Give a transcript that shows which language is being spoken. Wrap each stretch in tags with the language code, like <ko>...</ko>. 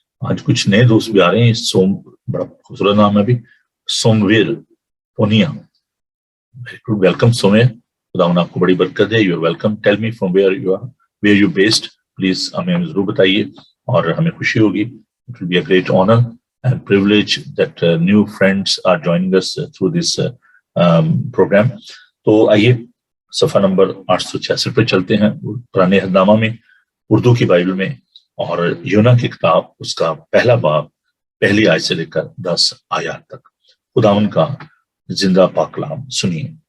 <ur>آج کچھ نئے دوست بھی آ رہے ہیں. بڑا خوبصورت نام ہے بھی، سومویر پونیا.</ur> <en>Welcome Sumer.</en> <ur>خدا آپ کو بڑی برکت ہے.</ur> <en>You are welcome. Tell me from where you are, where you based</en> <ur>please ہمیں ضرور بتائیے اور ہمیں خوشی ہوگی.</ur> <en>It will be a great honor and privilege that new friends are joining us through this program.</en> <ur>تو آئیے صفحہ نمبر 866 پہ چلتے ہیں پرانے عہد نامہ میں اردو کی بائبل میں, اور یونا کی کتاب اس کا پہلا باب پہلی آیت سے لے کر 10 آیات تک خداوند کا زندہ پاک کلام سنیے.</ur>